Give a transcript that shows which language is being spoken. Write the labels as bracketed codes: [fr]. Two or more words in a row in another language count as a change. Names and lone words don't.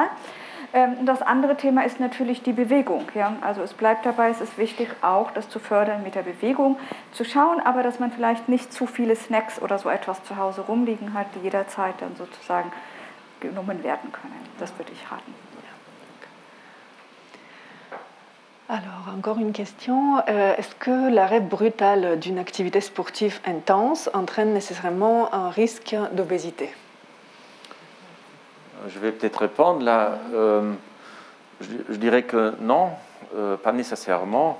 [de] Das andere Thema ist natürlich die Bewegung. Ja? Also es bleibt dabei, es ist wichtig auch, das zu fördern mit der Bewegung, zu schauen aber, dass man vielleicht nicht zu viele Snacks oder so etwas zu Hause rumliegen hat, die jederzeit dann sozusagen genommen werden können. Das würde ich raten. [fr] Alors, encore une question. Est-ce que l'arrêt brutal d'une activité sportive intense entraîne nécessairement un risque d'obésité? Je vais peut-être répondre là. Je dirais que non, pas nécessairement.